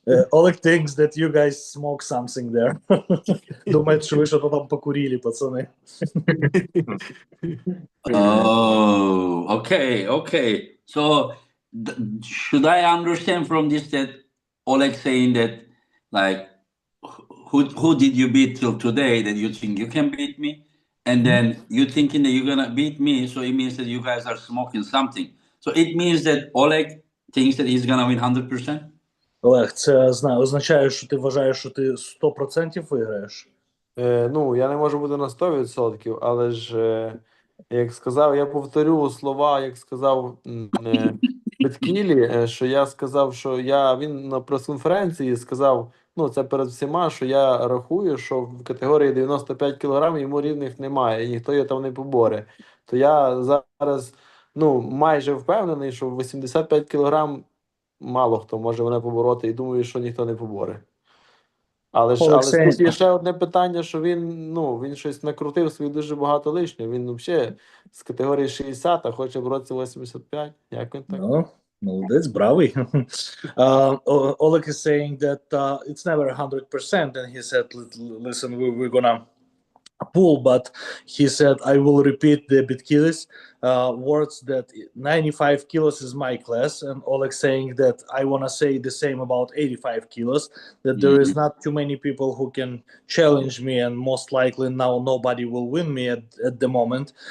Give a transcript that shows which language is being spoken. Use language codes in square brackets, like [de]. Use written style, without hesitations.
[en] Oleg thinks that you guys smoke something there. [uk] Думають, що ви що-то там покурили, пацани. [en] Oh, okay. So should I understand from this that Oleg saying that, like, who did you beat till today that you think you can beat me? And then you thinking that you're gonna beat me, so it means that you guys are smoking something. So it means that Oleg thinks that he's gonna win 100%? [uk] Олег, це означає, що ти вважаєш, що ти 100% виграєш? Ну, я не можу бути на 100%, але ж, як сказав, я повторю слова, як сказав Беткілі, що я сказав, що він на прес-конференції сказав, ну, це перед всіма, що я рахую, що в категорії 95 кг йому рівних немає, і ніхто його там не поборе. То я зараз, ну, майже впевнений, що в 85 кг мало хто може мене побороти, і думаю, що ніхто не поборе. Але тут є ще одне питання, що він щось накрутив собі дуже багато лишнього. Він взагалі з категорії 60, а хоче боротися 85. Як він так? No, молодець, бравий. [en] Oleg is saying that it's never 100%, and he said, listen, we're gonna pull, but he said, I will repeat the Bitkilis words that 95 kilos is my class, and Oleg saying that I want to say the same about 85 kilos, that there is not too many people who can challenge me, and most likely now nobody will win me at the moment.